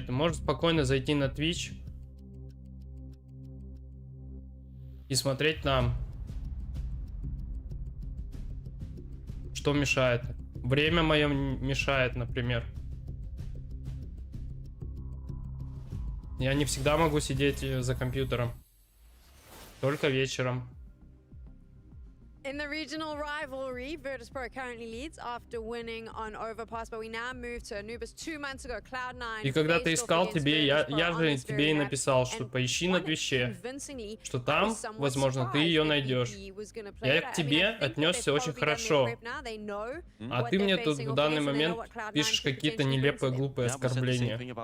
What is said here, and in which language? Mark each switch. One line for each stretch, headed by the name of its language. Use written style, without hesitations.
Russian: Ты можешь спокойно зайти на Twitch и смотреть там. Что мешает? Время мое мешает, например. Я не всегда могу сидеть за компьютером. Только вечером.
English: In the regional rivalry, Virtus.pro currently leads after winning on Overpass, but we now move to Anubis 2 months ago. Cloud9.
Russian: И когда ты искал тебе, я же тебе и написал, что поищи на Твиче, что там, возможно, ты ее найдешь. Я к тебе отнесся очень хорошо. А ты мне тут в данный момент пишешь какие-то нелепые, глупые оскорбления.